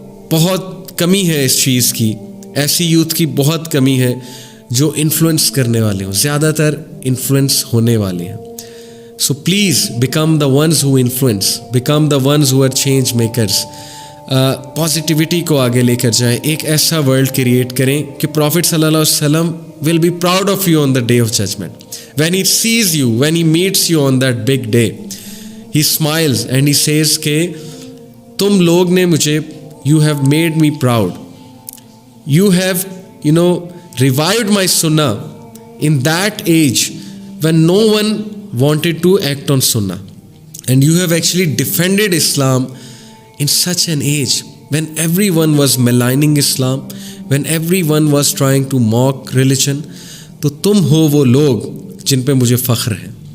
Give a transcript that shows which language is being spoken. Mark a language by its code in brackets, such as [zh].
[ur] بہت کمی ہے اس چیز کی, ایسی یوتھ کی بہت کمی ہے جو انفلوئنس کرنے والے ہوں, زیادہ تر انفلوئنس ہونے والے ہیں. [en] So please become the ones who influence, become the ones who are change makers. [ur] Positivity کو آگے لے کر جائیں, ایک ایسا ورلڈ کریٹ کریں کہ پروفٹ صلی اللہ علیہ وسلم [en] Will be proud of you on the day of judgement. when he sees you, when he meets you on that big day, he smiles and he says [ur] کہ تم لوگ نے مجھے, [en] you have made me proud, you have revived my sunnah in that age when no one wanted to act on sunnah, and you have actually defended Islam in such an age when everyone was maligning Islam, when everyone was trying to mock religion. [ur] تو تم ہو وہ لوگ جن پہ مجھے فخر ہے.